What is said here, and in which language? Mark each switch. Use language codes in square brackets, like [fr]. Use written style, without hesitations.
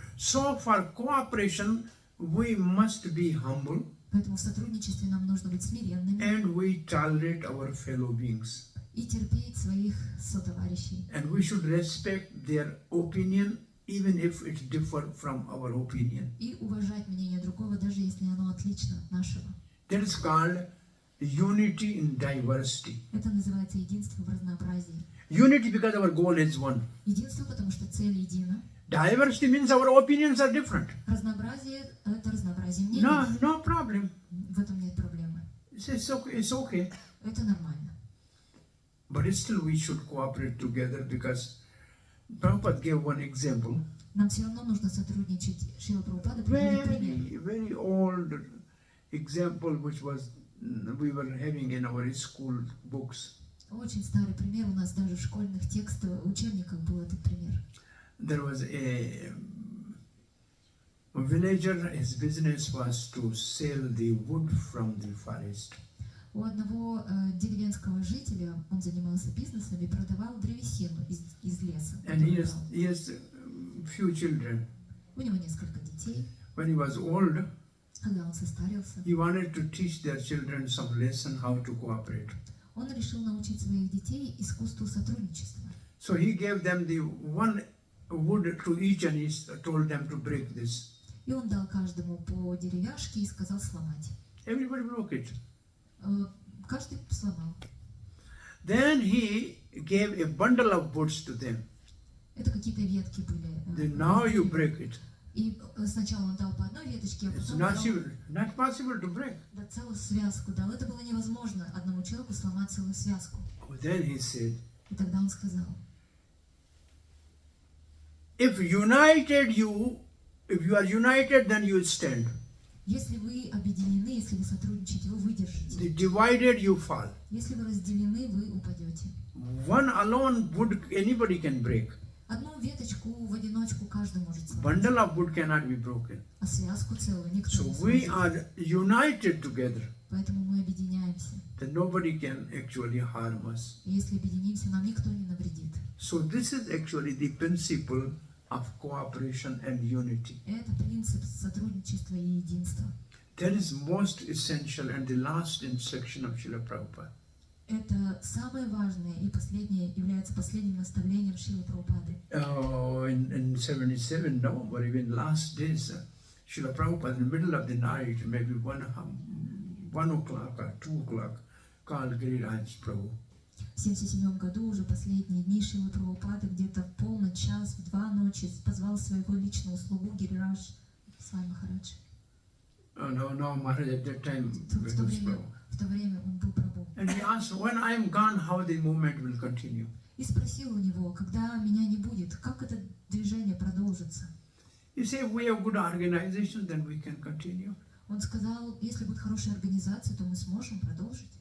[en] So for cooperation, we must be humble [ru] Поэтому в сотрудничестве нам нужно быть смиренными [en] and we tolerate our fellow beings. [ru] и терпеть своих сотоварищей. [en] And we should respect their opinion even if it differs from our opinion. [ru] И уважать мнение другого, даже если оно отлично от нашего. [en] That is called unity in diversity. [ru] Это называется единство в разнообразии. [en] Unity because our goal is one. [ru] Единство, потому что цель едина. [en] Diversity means our opinions are different. [ru] Разнообразие — это разнообразие мнений. [en] No problem. [ru] В этом нет проблемы. [en] It's okay. [ru] Это нормально. [en] But still we should cooperate together because Prabhupada gave one example. [ru] Нам все равно нужно сотрудничать. Шрила Прабхупада приводит пример. [en] Very old example which we were having in our school books. [ru] Очень старый пример. У нас даже в школьных текстах, учебниках был этот пример. [en] There was a villager, his business was to sell the wood from the forest. [ru] У одного деревенского жителя, он занимался бизнесом и продавал древесину из леса. [en] And he has few children. [ru] У него несколько детей. [en] When he was old, [ru] Когда он состарился, [en] he wanted to teach their children some lesson how to cooperate. [ru] он решил научить своих детей искусству сотрудничества. [en] So he gave them the one wood to each and he told them to break this. [ru] И он дал каждому по деревяшке и сказал сломать. [en] Everybody broke it. [ru] Каждый сломал. [en] Then he gave a bundle of woods to them. [ru] Это какие-то ветки были. [en] Then now you break it. [ru] И сначала он дал по одной веточке, а [en] It's [ru] потом дал [en] not possible to break. [ru] целую связку дал. Это было невозможно одному человеку сломать целую связку. [en] Then he said, [ru] И тогда он сказал: [en] if you are united, then you stand. [ru] если вы объединены, если вы сотрудничаете, вы выдержите. [en] Divided, you fall. [ru] Если вы разделены, вы упадете. [en] One alone wood anybody can break. [ru] Одну веточку в одиночку каждый может сломать, [en] Bundle of wood cannot be broken. [ru] а связку целую никто [en] So [ru] не [en] we [ru] сможет. [en] are united together. [ru] Поэтому мы объединяемся. [en] Then nobody can actually harm us. [ru] И если объединимся, нам никто не навредит. [en] So this is actually the principle of cooperation and unity. [ru] Это принцип сотрудничества и единства. [en] That is most essential and the last instruction of Srila Prabhupada. [ru] Это самое важное и последнее, является последним наставлением Шрилы Прабхупады. [en] In 77 November, even last days, Srila Prabhupada in the middle of the night, maybe 1 o'clock or 2 o'clock, called Giriraj Prabhu. [ru] В 1977 году, уже последние дни, Шрила Прабхупады где-то в полночь, час, в 2 ночи позвал своего личного слугу Гирирадж Свами Махарадж. [en] No, Maharaj at that time, [ru] В В то время он был Прабху. [en] And he asked, when I am gone, how the movement will continue. [ru] И спросил у него, когда меня не будет, как это движение продолжится. [en] He said, if we have good organization, then we can continue. [ru] Он сказал, если будет хорошая организация, то мы сможем продолжить.